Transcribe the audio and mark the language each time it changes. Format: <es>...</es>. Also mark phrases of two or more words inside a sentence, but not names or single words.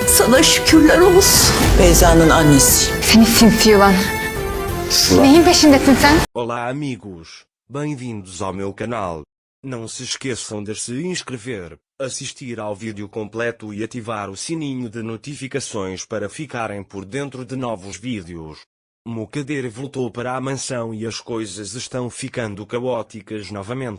<tr>Sana şükürler olsun. Beyza'nın annesiyim. Seni sinsi yılan. Neyin peşindesin sen?</tr> <pt>Olá amigos, bem-vindos ao meu canal. Não se esqueçam de se inscrever, assistir ao vídeo completo e ativar o sininho de notificações para ficarem por dentro de novos vídeos. Mukadder voltou para a mansão e as coisas estão ficando caóticas novamente.</pt>